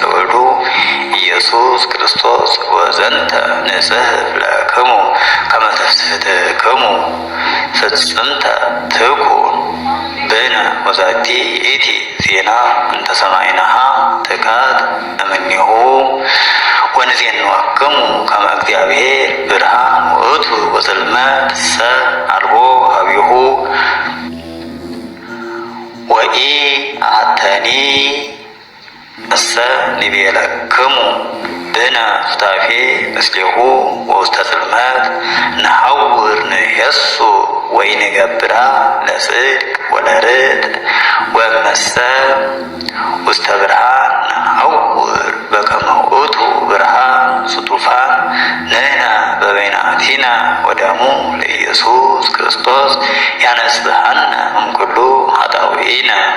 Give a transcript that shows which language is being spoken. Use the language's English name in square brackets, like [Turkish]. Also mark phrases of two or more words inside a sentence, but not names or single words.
[Geez] ወልዱ ኢየሱስ ክርስቶስ ወዘንተ ንጽሕፍ ለክሙ ከመ ትፍሥሕትክሙ ፍጽምተ ትኩን ብነ ወዛቲ ይእቲ ዜና እንተ ሰማዕናሃ ትካት እምኔሁ ወንዜንወክሙ ከመ እግዚአብሔር ብርሃን ውእቱ ወጽልመት ሰ አልቦ ሀቢሁ ወኢ አሐተኒ እሰ ንቤለክሙ ብነ ሱታፌ ምስሌሁ ወውስተ ጽልመት ነሐውር ንሄሱ ወይንገብራ ለጽድቅ ወለርትዕ ወእመሰ ውስተ ብርሃን ነሐውር በከመ ውእቱ ብርሃን ስጡፋን ንሕነ በበይናቲነ ወደሙ ለኢየሱስ ክርስቶስ ያነጽሐነ እምኩሉ ኃጣውኢነ።